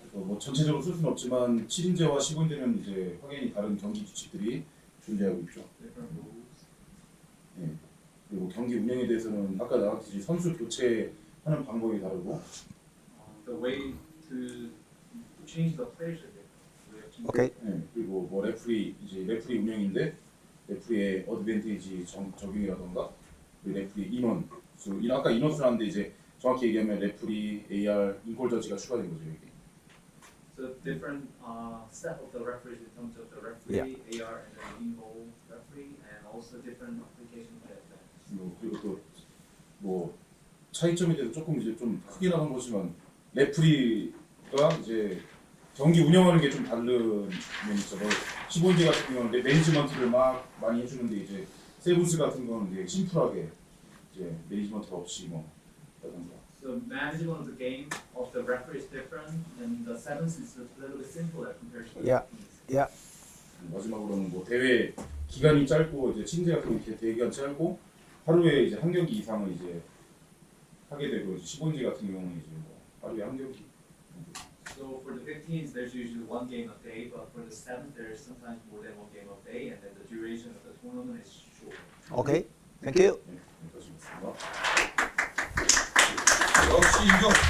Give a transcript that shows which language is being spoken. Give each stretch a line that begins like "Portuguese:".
Korean: 그래서 뭐 전체적으로 쓸 수는 없지만 7인제와 10인제는 이제 확연히 다른 경기 규칙들이 존재하고 있죠.
English: Different rules.
Korean: 예. 그리고 경기 운영에 대해서는 아까 나왔듯이 선수 교체하는 방법이 다르고.
English: The way to change the players are different. We have to- Okay.
Korean: 예. 그리고 뭐 레프리 레프리 운영인데 레프리의 어드밴티지 적용이라던가 레프리 인원 수 아까 인원수라는데 이제 정확히 얘기하면 레프리, AR, 인콜 저지가 추가된 거죠 이게.
English: So different set of the referees in terms of the referee, AR, and the in-goal referee, and also different application of that.
Korean: 그리고 또 뭐 차이점에 대해서 조금 이제 좀 크게 나간 거지만 레프리가 이제 경기 운영하는 게 좀 다른 면이 있어. 15인제 같은 경우는 매니지먼트를 막 많이 해주는데 이제 세븐스 같은 경우는 이제 심플하게 이제 매니지먼트 없이 뭐 라던가.
English: So management of the game of the referee is different, and the sevens is a little bit simpler compared to the Yeah. teams. Yeah.
Korean: 마지막으로는 뭐 대회 기간이 짧고 이제 친제 같은 경우 대회 기간 짧고 하루에 이제 한 경기 이상을 이제 하게 되고 이제 15인제 같은 경우는 이제 뭐 하루에 한 경기.
English: So for the 15s, there's usually one game a day, but for the sevens, there's sometimes more than one game a day, and then the duration of the tournament is short. Okay. Thank you.
Korean: 네, 여기까지입니다. 역시 이거.